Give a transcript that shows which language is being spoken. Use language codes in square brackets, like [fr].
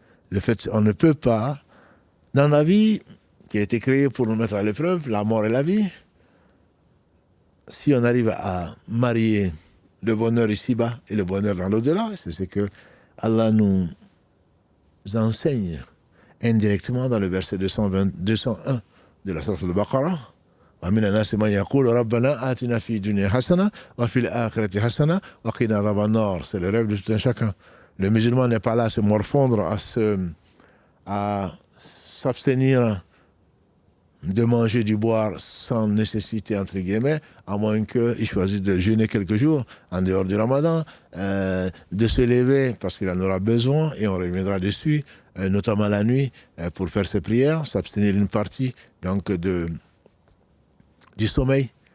[fr] Le fait, on ne peut pas, dans la vie qui a été créée pour nous mettre à l'épreuve, la mort et la vie, si on arrive à marier le bonheur ici-bas et le bonheur dans l'au-delà, c'est ce que Allah nous enseigne indirectement dans le verset 201 de la sourate Al-Baqarah. [ar] ومن الناس من يقول ربنا آتنا في الدنيا حسنة وفي الآخرة حسنة وقنا عذاب النار. [fr] C'est le rêve de tout un chacun. Le musulman n'est pas là à se morfondre, à s'abstenir de manger, du boire sans nécessité, entre guillemets, à moins qu'il choisisse de jeûner quelques jours en dehors du ramadan, de se lever parce qu'il en aura besoin, et on reviendra dessus, notamment la nuit, pour faire ses prières, s'abstenir une partie donc du sommeil